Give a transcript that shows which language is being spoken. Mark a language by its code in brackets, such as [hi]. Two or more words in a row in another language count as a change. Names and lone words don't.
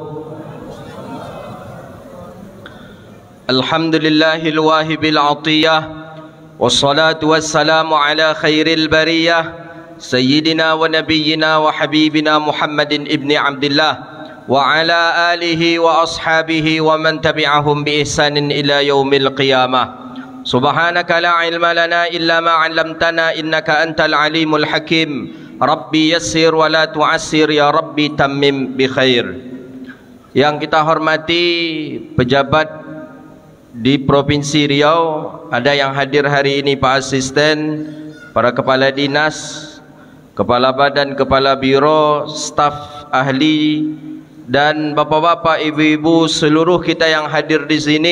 [ar] الحمد لله الواهب العطية، والصلاة والسلام على خير البرية، سيدنا ونبينا وحبيبنا محمد بن عبد الله وعلى آله وأصحابه ومن تبعهم بإحسان إلى يوم القيامة. سبحانك لا علم لنا إلا ما علمتنا إنك أنت العليم الحكيم. رب يسر ولا تعسر، يا رب تمم بخير. [id] Yang kita hormati pejabat di Provinsi Riau, ada yang hadir hari ini Pak Asisten, para kepala dinas, kepala badan, kepala biro, staf ahli, dan bapak-bapak, ibu-ibu, seluruh kita yang hadir di sini.